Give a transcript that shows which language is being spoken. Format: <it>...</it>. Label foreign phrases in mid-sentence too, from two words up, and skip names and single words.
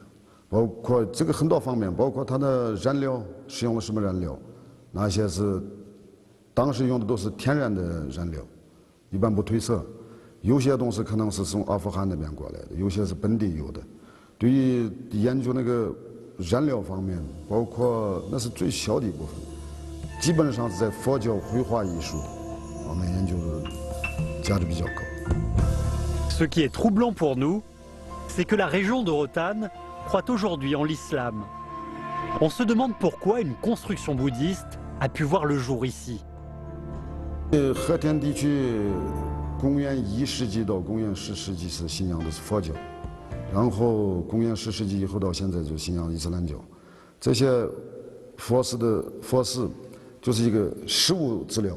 <zh>包括这个很多方面，包括它的燃料使用了什么燃料，哪些是当时用的都是天然的燃料，一般不褪色。有些东西可能是从阿富汗那边过来的，有些是本地有的。对于研究那个燃料方面，包括那是最小的一部分，基本上是在佛教绘画艺术</zh> <fr>Ce qui est troublant pour nous, c'est que la région de Rotanne croit aujourd'hui en l'islam. On se demande pourquoi une construction bouddhiste a pu voir le jour ici.</fr> <zh>和田地区公元1世纪到公元10世纪是信仰的是佛教，然后公元10世纪以后到现在就信仰伊斯兰教。这些佛寺就是一个实物资料。</zh>